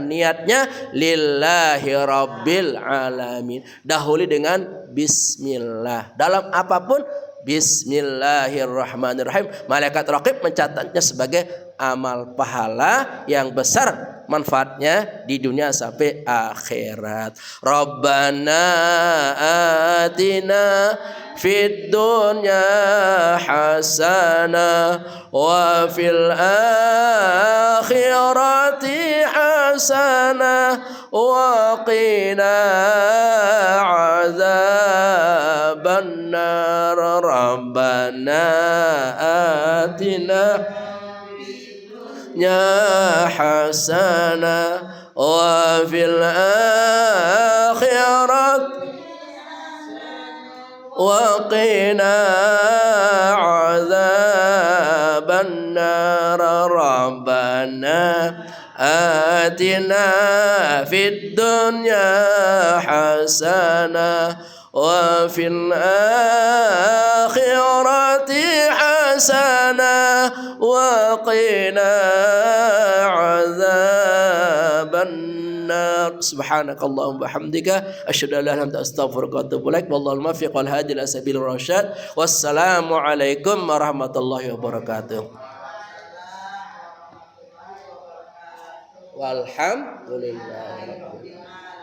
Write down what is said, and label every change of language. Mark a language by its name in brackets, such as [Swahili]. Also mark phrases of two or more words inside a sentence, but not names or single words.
[Arabic] Niatnya لله رب العالمين. [Indonesian] Dahului dengan bismillah. Dalam apapun bismillahirrahmanirrahim. Malaikat raqib mencatatnya sebagai amal pahala yang besar, manfaatnya di dunia sampai akhirat. [Arabic] ربنا آتنا في الدنيا حسنة وفي الآخرة حسنة وقنا عذاب النار. ربنا آتنا يا حسنة وفي الآخرة وقنا عذاب النار. ربنا آتنا في الدنيا حسنة وفي الآخرة حسنة وقنا عذاب النار. سبحانك اللهم وبحمدك أشهد أن لا إله إلا أنت أستغفرك وأتوب إليك. والله الموفق والهادي إلى سبيل الرشاد. والسلام عليكم ورحمة الله وبركاته. Walhamdulillah.